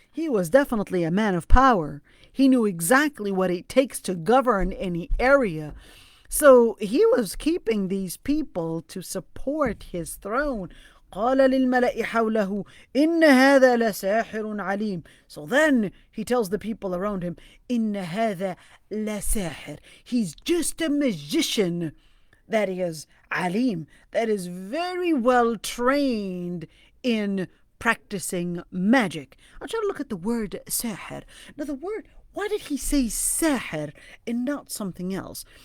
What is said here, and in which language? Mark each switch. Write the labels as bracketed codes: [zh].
[en] He was definitely a man of power. He knew exactly what it takes to govern any area. So he was keeping these people to support his throne. [ar] قال للملأ حوله إن هذا لساحر عليم. [en] So then he tells the people around him, [ar] إن هذا لساحر. [en] He's just a magician that is alim, that is very well trained in practicing magic. I'm trying to look at the word sahir. Now the word, why did he say sahir and not something else?